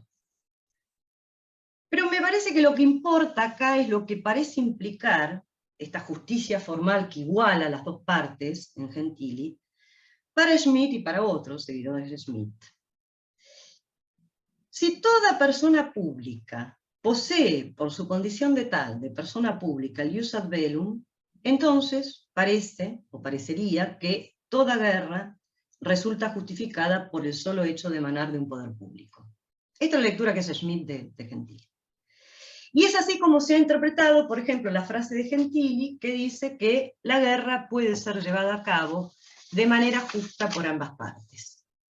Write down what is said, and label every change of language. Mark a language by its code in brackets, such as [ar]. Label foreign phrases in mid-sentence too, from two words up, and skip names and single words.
[es] Pero me parece que lo que importa acá es lo que parece implicar esta justicia formal que iguala a las dos partes en Gentili, para Schmitt y para otros seguidores de Schmitt. Si toda persona pública posee, por su condición de tal, de persona pública, el [la] ius ad bellum, [es] entonces parece, o parecería, que toda guerra resulta justificada por el solo hecho de emanar de un poder público. Esta es la lectura que hace Schmitt de Gentili. Y es así como se ha interpretado, por ejemplo, la frase de Gentili, que dice que la guerra puede ser llevada a cabo de manera justa por ambas partes.